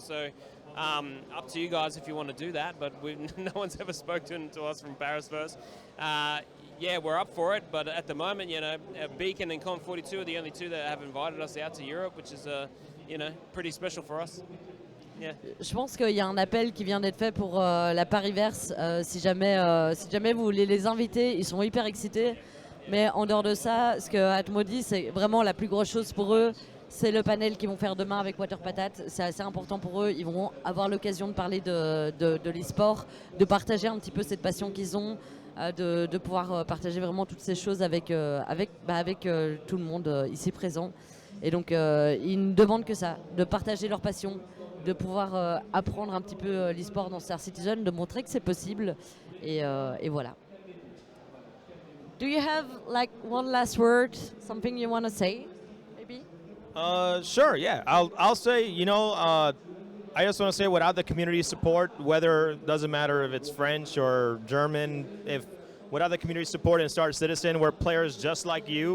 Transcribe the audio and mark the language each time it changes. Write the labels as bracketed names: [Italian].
[English] So up to you guys if you want to do that. But no one's ever spoken to us from Paris-Verse. Yeah, we're up for it, but at the moment, Beacon and Con42 are the only 2 that have invited us out to Europe, which is, pretty special for us. Yeah. [French] Je pense qu'il y a un appel qui vient d'être fait pour la Paris-Verse. Si jamais vous voulez les inviter, ils sont hyper excités. Mais en dehors de ça, ce que Atmo dit, c'est vraiment la plus grosse chose pour eux. C'est le panel qu'ils vont faire demain avec Water Patat. C'est assez important pour eux. Ils vont avoir l'occasion de parler de l'e-sport, de partager un petit peu cette passion qu'ils ont, de pouvoir partager vraiment toutes ces choses avec tout le monde ici présent. Et donc, ils ne demandent que ça, de partager leur passion, de pouvoir apprendre un petit peu l'e-sport dans Star Citizen, de montrer que c'est possible. Et voilà. [English] Do you have one last word, something you want to say, maybe? Sure. Yeah, I'll say. I just want to say, without the community support, whether doesn't matter if it's French or German, without the community support in Star Citizen, we're players just like you.